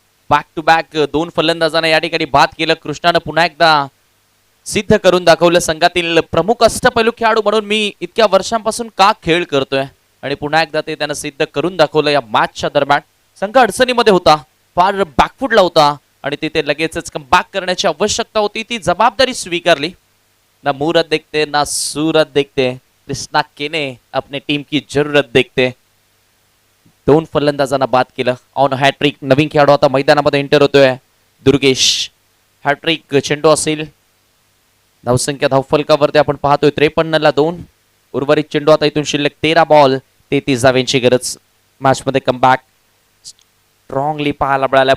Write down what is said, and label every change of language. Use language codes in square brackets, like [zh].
[mr] Back to back 2 फलंदाजांना या ठिकाणी बाद केलं. कृष्णानं पुन्हा एकदा सिद्ध करून दाखवलं संघातील प्रमुख अष्टपैलू खेळाडू म्हणून मी इतक्या वर्षांपासून का खेळ करतोय. आणि पुन्हा एकदा ते त्यानं सिद्ध करून दाखवलं. या मॅचच्या दरम्यान संघ अडचणीमध्ये होता, फार बॅकफुटला होता आणि तिथे लगेचच कमबॅक करण्याची आवश्यकता होती. ती जबाबदारी स्वीकारली. [hi] ना मुहूर्त देखते ना सूरत देखते, कृष्णा केने अपने टीम की जरूरत देखते. [mr] 2 फलंदाजांना बाद केलं. ऑन हॅट्रिक नवीन खेळाडू आता मैदानामध्ये एंटर होतोय. दुर्गेश हॅट्रिक चेंडू असेल. धावसंख्या धावफलकावरती आपण पाहतोय 53ला 2. उर्वरित चेंडू आता इथून शिल्लक 13 बॉल 33 धावांची गरज. मॅच मध्ये कमबॅक स्ट्रॉंगली पाहायला मिळाला.